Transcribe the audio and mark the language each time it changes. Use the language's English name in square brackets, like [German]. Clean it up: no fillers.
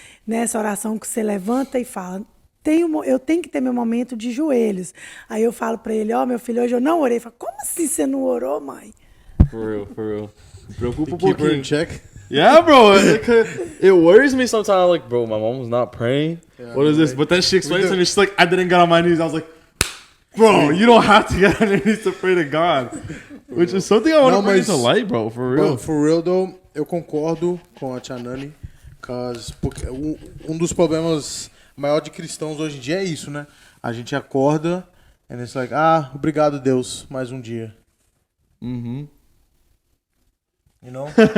[Portuguese] Nessa oração que você levanta e fala, eu tenho que ter meu momento de joelhos. Aí eu falo para ele, meu filho, hoje eu não orei. Ele fala, como assim você não orou, mãe? [English] For real. [Portuguese] Preocupa um [English] Keep her [Portuguese] pouquinho. [English] in check. Yeah, bro. It worries me sometimes. I'm like, bro, my mom's not praying. Yeah, What is this? right. But then she explained to me, she's like, I didn't get on my knees. I was like, bro, you don't have to get on your knees to pray to God. Which is something I want to bring to light, bro, for real. Bro, for real, though, [Portuguese] eu concordo com a Chanani, porque um dos problemas maior de cristãos hoje em dia é isso, né? A gente acorda [English] and it's like, [Portuguese] obrigado, Deus, mais um dia. [English] You know?